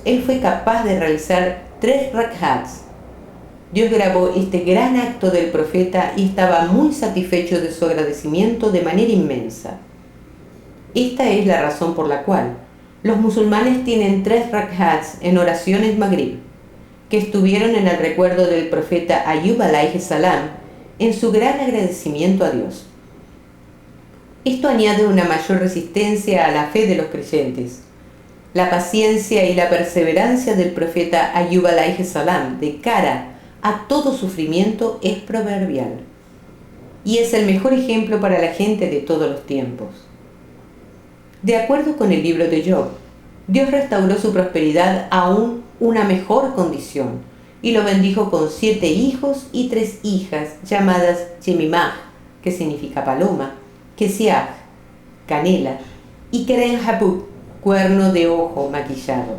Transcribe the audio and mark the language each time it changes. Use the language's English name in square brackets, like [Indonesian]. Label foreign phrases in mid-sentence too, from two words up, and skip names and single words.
[Spanish] Él fue capaz de realizar 3 rak'ats. Dios grabó este gran acto del profeta y estaba muy satisfecho de su agradecimiento de manera inmensa. Esta es la razón por la cual los musulmanes tienen 3 rak'ats en oraciones Maghrib, que estuvieron en el recuerdo del profeta Ayub [Arabic] عليه السلام [Spanish] en su gran agradecimiento a Dios. Esto añade una mayor resistencia a la fe de los creyentes. La paciencia y la perseverancia del profeta Ayub [Arabic] عليه السلام [Spanish] de cara a todo sufrimiento es proverbial y es el mejor ejemplo para la gente de todos los tiempos. De acuerdo con el libro de Job, Dios restauró su prosperidad a una mejor condición y lo bendijo con 7 hijos y 3 hijas llamadas Yemimah, que significa paloma, Kesiah, canela, y Keren-Hapuk, cuerno de ojo maquillado.